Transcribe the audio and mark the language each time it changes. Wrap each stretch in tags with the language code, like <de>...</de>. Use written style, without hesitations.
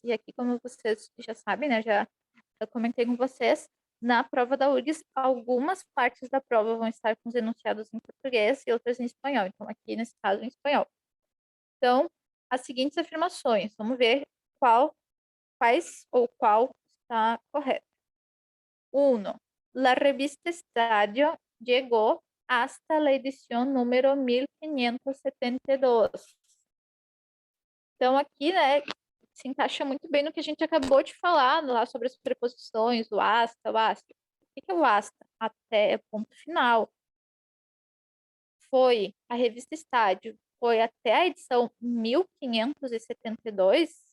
<pt>E aqui, como vocês já sabem, né, já eu comentei com vocês, na prova da URGS, algumas partes da prova vão estar com os enunciados em português e outras em espanhol. Então, aqui, nesse caso, em espanhol. Então, as seguintes afirmações, vamos ver quais ou qual está correto. 1.</pt> <es>La revista Estadio llegó hasta la edición número 1572.</es> <pt>Então, aqui, né, se encaixa muito bem no que a gente acabou de falar lá sobre as preposições, o hasta, o hasta. O que é o hasta? Até, ponto final. Foi, a revista Estádio foi até a edição 1572.</pt>